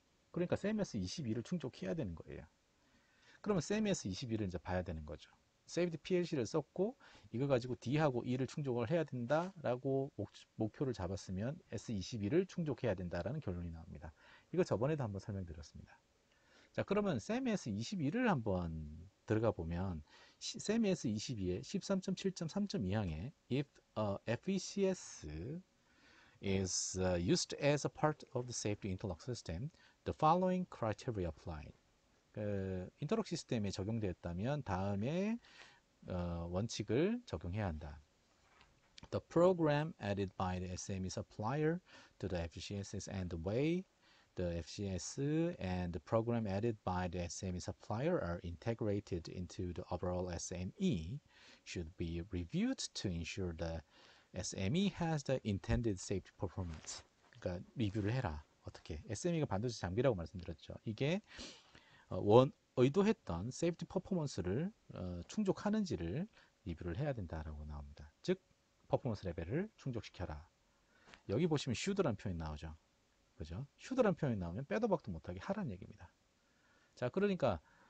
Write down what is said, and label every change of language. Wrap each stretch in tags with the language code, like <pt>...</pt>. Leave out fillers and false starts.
<ko>그러니까 SEMS22를 충족해야 되는 거예요. 그러면 SEMS22를 이제 봐야 되는 거죠. Safety PLC를 썼고 이거 가지고 D하고 E를 충족을 해야 된다라고 목표를 잡았으면 S22를 충족해야 된다라는 결론이 나옵니다. 이거 저번에도 한번 설명드렸습니다. 자, 그러면 SEMS22를 한번 들어가 보면 SEMS22의 13.7.3.2항에</ko> <en>if FECS is used as a part of the safety interlock system, the following criteria apply.</en> <ko>인터록 시스템에 적용되었다면 다음에 원칙을 적용해야 한다.</ko> <en>The program added by the SME supplier to the FCS and the way the FCS and the program added by the SME supplier are integrated into the overall SME should be reviewed to ensure the SME has the intended safety performance.</en> <ko>그러니까 리뷰를 해라. 어떻게? SME가 반도체 장비라고 말씀드렸죠. 이게 의도했던 세이프티 퍼포먼스를 충족하는지를 리뷰를 해야 된다라고 나옵니다. 즉 퍼포먼스 레벨을 충족시켜라. 여기 보시면 should라는 표현이 나오죠. 그죠? should라는 표현이 나오면 빼도 박도 못하게 하라는 얘기입니다. 자, 그러니까</ko>